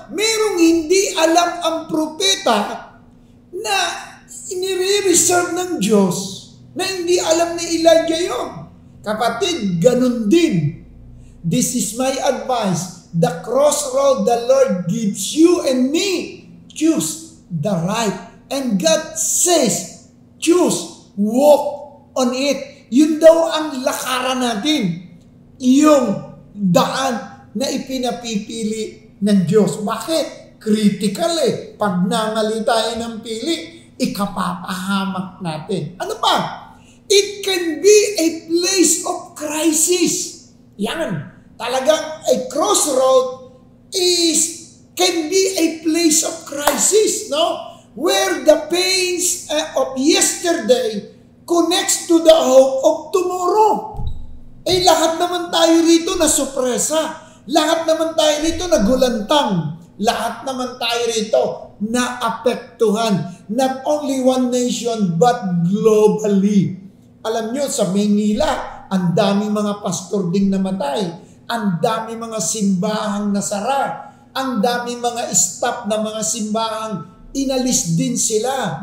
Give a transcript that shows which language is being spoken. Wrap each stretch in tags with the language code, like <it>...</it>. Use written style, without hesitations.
<tl>Merong hindi alam ang propeta na inire-reserve ng Diyos na hindi alam ni Elijah yun. Kapatid, ganun din.</tl> <en>This is my advice. The crossroad the Lord gives you and me, choose the right. And God says, choose, walk on it.</en> <tl>Yun daw ang lakaran natin. Yung daan na ipinapipili ng Diyos. Bakit? Critical Pag namali tayo ng pili, ikapapahamak natin. Ano pa?</tl> <en>It can be a place of crisis. Yan. Talagang a crossroad can be a place of crisis, where the pains of yesterday connects to the hope of tomorrow.</en> <tl>Lahat naman tayo rito na sorpresa. Lahat naman tayo rito na gulantang. Lahat naman tayo rito na apektuhan.</tl> <en>Not only one nation, but globally.</en> <tl>Alam nyo, sa Maynila, ang daming mga pastor ding namatay. Ang dami mga simbahang nasara. Ang dami mga staff na mga simbahang inalis din sila.</tl>